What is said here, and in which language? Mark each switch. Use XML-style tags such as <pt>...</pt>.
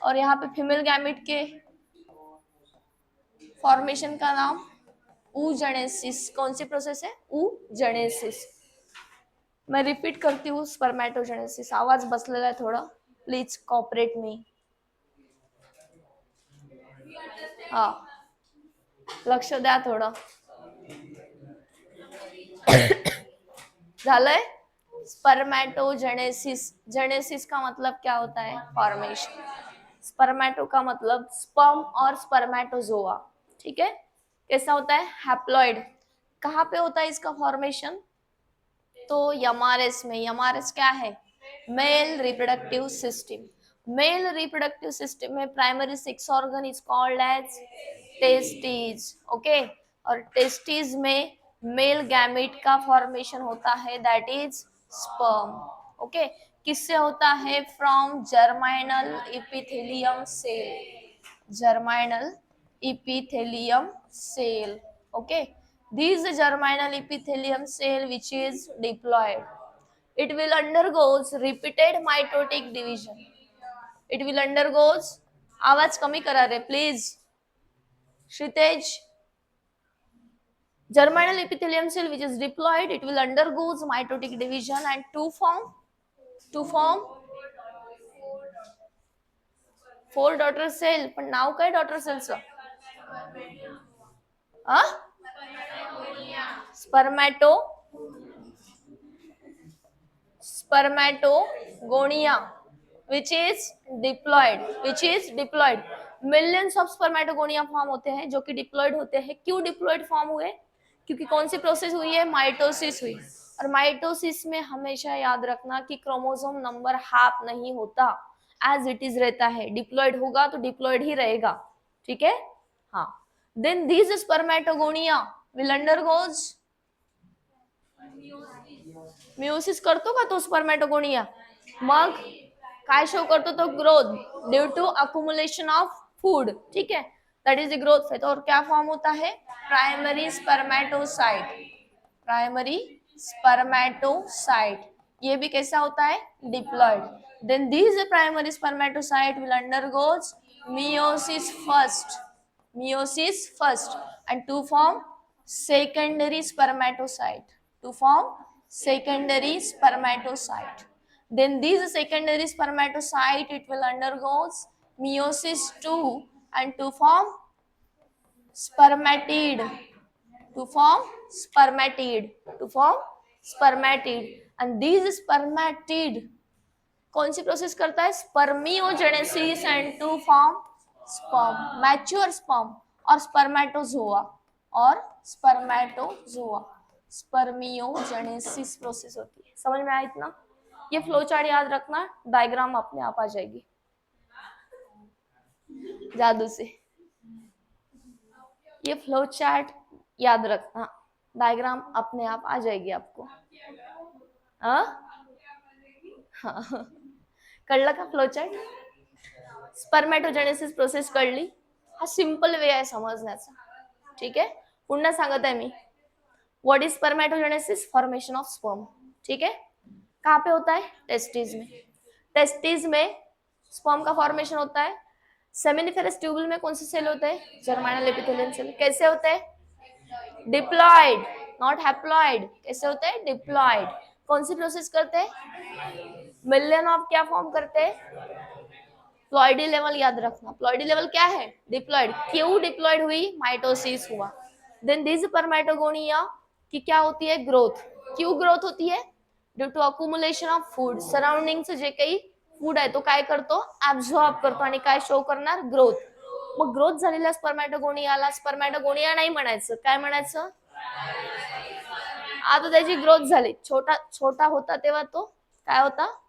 <hi>और यहाँ पे फीमेल गैमेट के फॉर्मेशन का नाम oogenesis। कौन सी प्रोसेस है? oogenesis। मैं रिपीट करती हूँ, स्पर्मेटोजेनेसिस। आवाज बसलेला है थोड़ा,</hi> <en>Please cooperate me.</en> <mr>हाँ, लक्ष द्या थोडं। झालंय?</mr> <hi>स्पर्मेटोजेनेसिस, जेनेसिस का मतलब क्या होता है? फॉर्मेशन। स्पर्मेटो का मतलब स्पर्म और स्पर्मेटोजोआ, ठीक है। कैसा होता है? हैप्लॉइड। कहाँ पे होता है इसका फॉर्मेशन? तो यमारेस में। यमारेस क्या है?</hi> <en>Male reproductive system. Male reproductive system में primary sex organ is called as testis, okay.</en> <hi>और टेस्टिस में मेल गैमेट का फॉर्मेशन होता है,</hi> <en>that is sperm,</en> <hi>ओके। किससे होता है?</hi> <en>From germinal epithelium cell, germinal epithelium cell, okay. This germinal epithelium cell which is diploid, it will undergoes repeated mitotic division, it will undergoes,</en> <mr>आवाज कमी करा रे please श्रितेज।</mr> <en>Germinal epithelium cell which is diploid, it will undergoes mitotic division and to form four daughter cell.</en> <mr>पण नाव काय daughter cellचं?</mr> <en>Spermato, spermatogonia which is diploid, which is diploid।</en> <hi>Millions of spermatogonia form होते हैं जो कि डिप्लॉइड होते हैं। क्यों diploid form हुए? क्योंकि कौन सी प्रोसेस हुई है? माइटोसिस हुई। और माइटोसिस में हमेशा याद रखना कि क्रोमोसोम नंबर हाफ नहीं होता,</hi> <en>as it is</en> <hi>रहता है। डिप्लॉइड होगा तो डिप्लॉइड ही रहेगा, ठीक है।</hi> <en>हाँ, then this spermatogonia will undergoes meiosis</en> <mr>करतो का तो</mr> <en>Spermatogonia?</en> <mr>मग काय शो करतो तो?</mr> <en>growth due to accumulation of food,</en> <hi>ठीक है,</hi> <en>That is the growth phase.</en> <hi>और क्या फॉर्म होता है? Primary spermatocyte, primary spermatocyte. ये भी कैसा होता है? Diploid.</hi> <en>Then this primary spermatocyte will undergoes meiosis first, meiosis first and to form secondary spermatocyte, to form secondary spermatocyte। Then these secondary spermatocyte it will undergoes meiosis 2 and to form spermatid, to form spermatid, to form spermatid। and these</en> <hi>spermatid कौन सी process करता है? Spermiogenesis</hi> <en>and to form sperm,</en> <hi>mature sperm और spermatozoa, और spermatozoa, spermiogenesis process होती है। समझ में आया इतना? ये फ्लो चार्ट याद रखना, डायग्राम अपने आप आ जाएगी जादू से। ये फ्लो चार्ट याद रखना, डायग्राम अपने आप आ जाएगी आपको।</hi> <mr>हाँ, कळलं का फ्लो चार्ट? स्पर्मेटोजेनेसिस प्रोसेस कळली? हा सिंपल वे आहे समजण्याचा,</mr> <hi>ठीक है।</hi> <mr>पुन्हा सांगत आहे मी,</mr> <en>What is spermatogenesis?</en> <hi>Formation of sperm, ठीक है। कहाँ पे होता है? टेस्टिस में। टेस्टिस में स्पर्म का फॉर्मेशन होता है। सेमिनिफेरस ट्यूबुल में कौन से सेल होते हैं? जर्माइनल एपिथेलियम सेल। कैसे होते हैं? Diploid,</hi> <en>Not haploid.</en> <hi>कैसे होते हैं? डिप्लॉइड। कौन सी प्रोसेस करते हैं? मिलियन ऑफ क्या फॉर्म करते हैं? प्लॉइडी लेवल याद रखना। प्लॉइडी लेवल क्या है? डिप्लॉइड। क्यों डिप्लॉइड हुई? माइटोसिस हुआ। देन दिस स्पर्मेटोगोनिया की क्या होती है? ग्रोथ। क्यों ग्रोथ होती है?</hi> <en>Due to accumulation of food.</en> <mr>सराउंडिंगचं जे काही फूड आहे तो काय करतो? ऍब्झॉर्ब करतो आणि काय शो करणार? ग्रोथ। मग ग्रोथ झालेल्या स्पर्मेटोगोनियाला स्पर्मेटोगोनिया नाही म्हणायचं, काय म्हणायचं? आता त्याची ग्रोथ झाली, छोटा छोटा होता तेव्हा तो काय होता?</mr>